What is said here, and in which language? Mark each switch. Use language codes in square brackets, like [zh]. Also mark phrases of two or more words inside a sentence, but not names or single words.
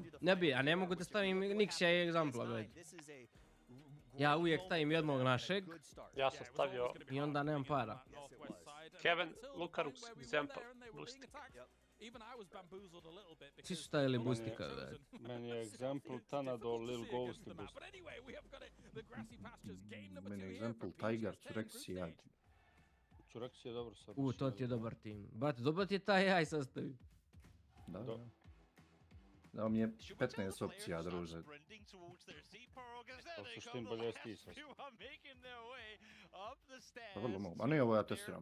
[sr] Ne bi, a ne mogu da stavim Nixia i egzampla, gledaj. Ja uvijek stavim jednog našeg. Ja sam stavio... I onda nemam para. Kevin, Lukarux, example, Boosty. Svi su stavili Boostika, gledaj. Meni je example Tanado, Lil Ghost i Boosty. Meni je example Tiger, Curex i Jad. Curex je dobro sad. To ti je dobar tim. Brate, dobro ti je taj AI sastavi. Da. Dao mi je 15 opcija, druže. To su štim bolje ti sastavi. Pa vrlo mogu. A ne, ovo ja testiram.